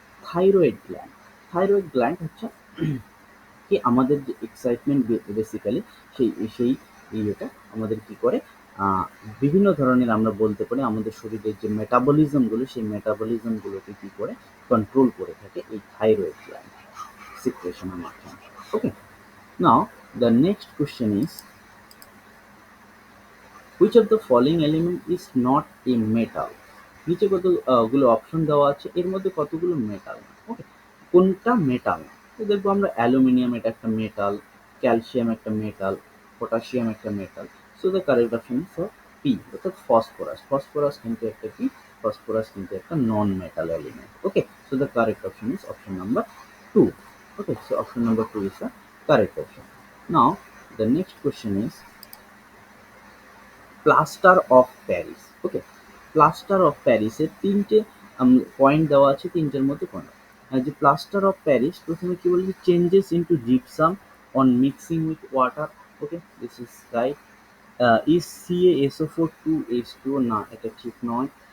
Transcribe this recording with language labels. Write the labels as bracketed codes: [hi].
[bn] Thyroid gland, thyroid gland হচ্ছে কি আমাদের যে এক্সাইটমেন্ট, বেসিক্যালি সেই সেই ইয়েটা আমাদের কি করে, আহ, বিভিন্ন ধরনের আমরা বলতে পারি আমাদের শরীরের যে মেটাবলিজমগুলো, সেই মেটাবলিজমগুলোকে কি করে কন্ট্রোল করে থাকে এই থাইরয়েড গ্ল্যান্ড সিক্রেশনের মাধ্যমে। ওকে, নাও [en] The next question is, which of the following element is not a metal? [bn] নিচে কতগুলো অপশন দেওয়া আছে, এর মধ্যে কতগুলো মেটাল না। ওকে, কোনটা মেটাল না? তো দেখবো আমরা অ্যালুমিনিয়াম এটা একটা মেটাল, ক্যালসিয়াম একটা মেটাল, পটাশিয়াম একটা metal. [en] so the correct option is P, [bn] অর্থাৎ ফসফরাস। ফসফরাস কিন্তু একটা কি? ফসফরাস কিন্তু একটা নন metal element. Okay, [en] So the correct option is option number 2. Okay, so option number 2 is the correct option. Now, the next question is plaster of Paris. [bn] Okay, plaster of প্যারিসের তিনটে point দেওয়া আছে, তিনটের মধ্যে কোনটা? যে প্লাস্টার অফ প্যারিস প্রথমে কি বলেছে, [en] Changes into gypsum on mixing with water. Okay, this is right. Is CaSO4 2H2O, [bn] না এটা ঠিক নয়।